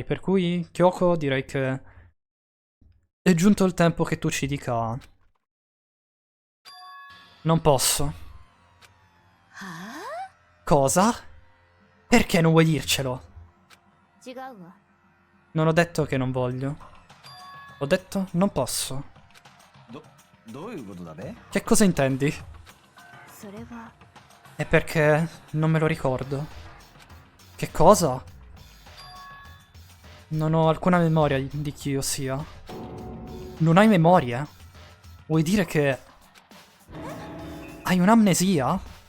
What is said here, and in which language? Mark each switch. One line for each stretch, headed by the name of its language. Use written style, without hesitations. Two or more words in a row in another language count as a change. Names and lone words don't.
Italian: Per cui, Kyoko, direi che è giunto il tempo che tu ci dica. Non posso. Cosa? Perché non vuoi dircelo?
Japanese: 違うわ。
Italian: Non ho detto che non voglio. Ho detto non posso.
Japanese: どういうことだべ？
Italian: Che cosa intendi?
Japanese: それは
Italian: È perché non me lo ricordo. Che cosa? Non ho alcuna memoria di chi io sia. Non hai memoria? Vuoi dire che hai un'amnesia?